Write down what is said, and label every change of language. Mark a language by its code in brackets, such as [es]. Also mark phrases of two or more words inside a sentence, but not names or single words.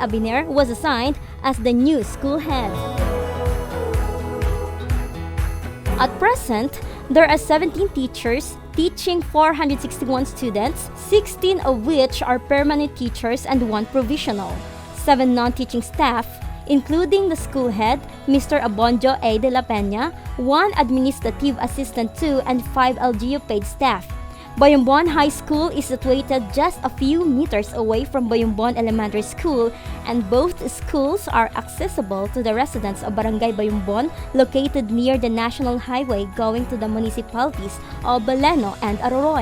[en] Abiner was assigned as the new school head. At present, there are 17 teachers teaching 461 students, 16 of which are permanent teachers and 1 provisional, 7 non-teaching staff, including the school head, Mr. Abonjo A. de la Peña, 1 administrative assistant 2, and 5 LGU paid staff. Bayombon High School is situated just a few meters away from Bayombon Elementary School, and both schools are accessible to the residents of Barangay Bayombon, located near the National Highway going to the municipalities of Baleno and Aroroy.